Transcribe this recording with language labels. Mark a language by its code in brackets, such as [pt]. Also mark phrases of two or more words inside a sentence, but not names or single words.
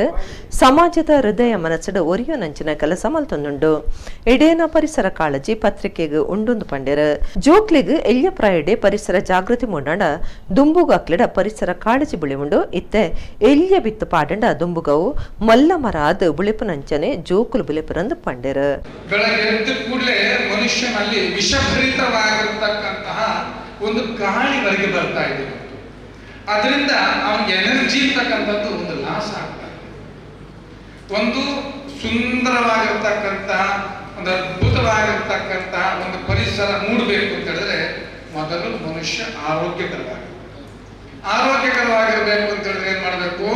[tcy] ಸಮಾಜದ ಹೃದಯ ಮನಸ್ಸಡು ಒರಿಯೋನಂಚಿನ ಕೆಲಸ ಮಲ್ತೊಂದುಂಡು ಎಡೇನ ಪರಿಸರ ಕಾಳಜಿ ಪತ್ರಿಕೆಗೆ ಉಂಡೊಂದು ಪಂಡೆರು ಜೋಕ್ಲಿಗ್ ಎಲ್ಯ ಪ್ರಾಯಡೆ ಪರಿಸರ ಜಾಗೃತಿ ಮೂಡಾಂಡ ದುಂಬುಗಾಕ್ಲಿಡ ಪರಿಸರ ಕಾಳಜಿ ಬುಳಿವುಂಡು ಇತ್ತೆ ಎಲ್ಯ ಬಿತ್ತು ಪಾಡಂಡ ದುಂಬುಗವು ಮಲ್ಲ ಮರ ಅದು ಬುಳಿಪುನಂಚನೆ ಜೋಕುಲು ಬುಳಿಪುರಂದು ಪಂಡೆರು. [kn] ಬೆಳಗ್ಗೆ ಎದ್ದ ಕೂಡಲೇ ಮನುಷ್ಯನಲ್ಲಿ ವಿಷಭರಿತವಾಗಿರತಕ್ಕಂತಹ ಒಂದು ಗಾಳಿ ಹೊರಗೆ ಬರ್ತಾ ಇದೆ. ಅದರಿಂದ ಅವನಿಗೆ ಎನರ್ಜಿ ಇರ್ತಕ್ಕಂಥದ್ದು ಒಂದು ಲಾಸ್ ಆಗ್ತದೆ. ಒಂದು ಸುಂದರವಾಗಿರ್ತಕ್ಕಂಥ ಒಂದು ಅದ್ಭುತವಾಗಿರ್ತಕ್ಕಂಥ ಒಂದು ಪರಿಸರ ಮೂಡಬೇಕು ಅಂತ ಹೇಳಿದ್ರೆ ಮೊದಲು ಮನುಷ್ಯ ಆರೋಗ್ಯಕರವಾಗಿರ್ಬೇಕು ಅಂತ ಹೇಳಿದ್ರೆ ಏನ್ ಮಾಡಬೇಕು?